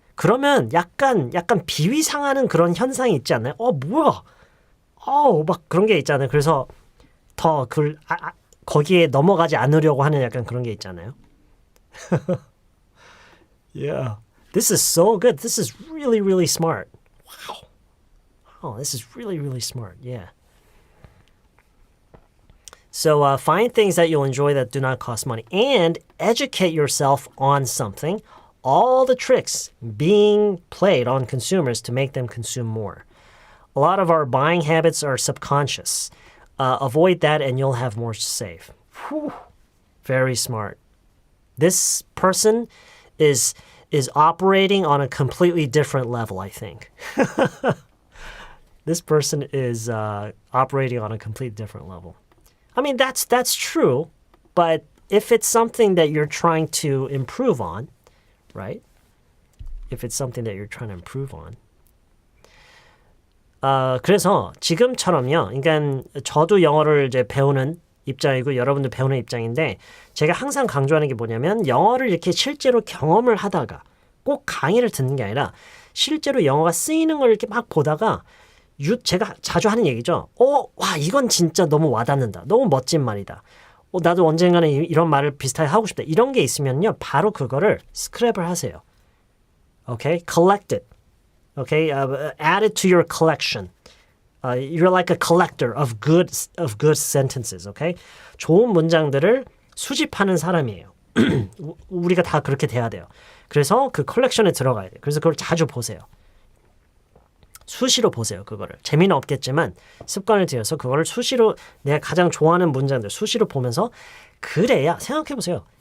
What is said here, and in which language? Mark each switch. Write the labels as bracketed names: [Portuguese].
[Korean] 그러면 약간 비위상하는 그런 현상이 있지 않나요? 뭐야? 막 그런 게 있잖아요. 그래서 더 거기에 넘어가지 않으려고 하는 약간 그런 게 있잖아요. [English] Yeah. This is so good. This is really, really smart. Wow. Oh, this is really, really smart. Yeah. So find things that you'll enjoy that do not cost money and educate yourself on something. All the tricks being played on consumers to make them consume more. A lot of our buying habits are subconscious. Avoid that and you'll have more to save. Whew. Very smart. This person is operating on a completely different level, I think. This person is operating on a completely different level. I mean, that's true, but if it's something that you're trying to improve on, right? If it's something that you're trying to improve on. [Korean] 그래서 지금처럼요. 그러니까 저도 영어를 이제 배우는 입장이고 여러분도 배우는 입장인데 제가 항상 강조하는 게 뭐냐면 영어를 이렇게 실제로 경험을 하다가 꼭 강의를 듣는 게 아니라 실제로 영어가 쓰이는 걸 이렇게 막 보다가 제가 자주 하는 얘기죠. 와, 이건 진짜 너무 와닿는다. 너무 멋진 말이다. 나도 언젠가는 이런 말을 비슷하게 하고 싶다. 이런 게 있으면요. 바로 그거를 스크랩을 하세요. [English] Okay? Collect it. Okay? Add it to your collection. You're like a collector of good sentences. Okay? [Korean] 좋은 문장들을 수집하는 사람이에요. 우리가 다 그렇게 돼야 돼요. 그래서 그 컬렉션에 들어가야 돼요. 그래서 그걸 자주 보세요. 수시로 보세요. 그거를. 재미는 없겠지만 습관을 들여서 그거를 수시로 내가 가장 좋아하는 문장들 수시로 보면서 그래야 생각해보세요.